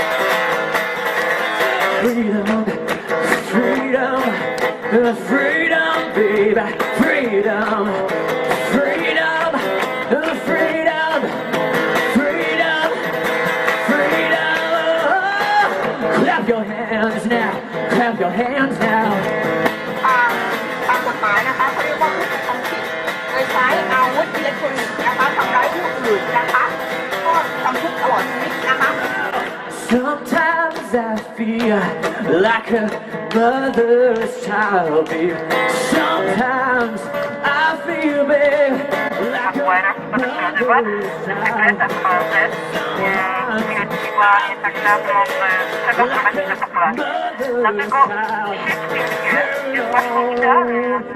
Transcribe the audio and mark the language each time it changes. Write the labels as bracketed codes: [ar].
[en] Freedom, freedom, freedom, baby, freedom, freedom, freedom, freedom, freedom. Clap your hands now, clap your hands now. [th] ตามกฎหมายนะคะเขาเรียกว่าผู้กระทำผิดโดยใช้อาวุธอิเล็กทรอนิกส์นะคะทำร้ายผู้อื่นนะคะก็จำคุกตลอดชีวิตนะคะ [en] Sometimes I feel like a mother's child, babe. Sometimes I feel, babe, like a mother's child.